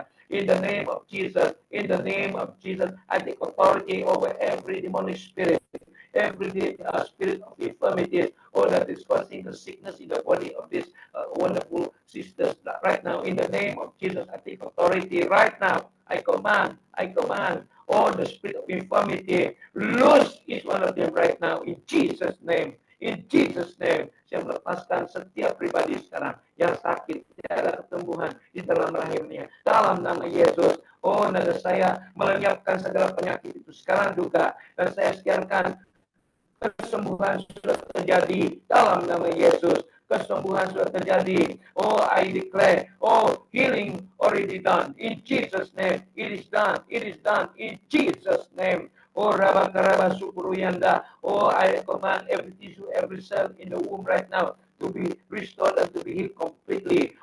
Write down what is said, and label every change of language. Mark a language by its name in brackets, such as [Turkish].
[English] In the name of Jesus, in the name of Jesus, I take authority over every demonic spirit, every spirit of infirmity, or that is causing the sickness in the body of this wonderful sisters. Right now, in the name of Jesus, I take authority. Right now, I command, all the spirit of infirmity, loose each one of them right now, in Jesus' name. In Jesus' name, [Malay] saya melepaskan setiap pribadi sekarang yang sakit, tidak ada kesembuhan di dalam rahimnya. Dalam nama Yesus, oh, dan saya melenyapkan segala penyakit itu sekarang juga. Dan saya siarkan kesembuhan sudah terjadi dalam nama Yesus. Kesembuhan sudah terjadi. [English] Oh, I declare, oh, healing already done. In Jesus' name, it is done. It is done in Jesus' name. Oh, Rabakaraba Sukuruyanda. Oh, I command every tissue, every cell in the womb right now to be restored and to be healed completely.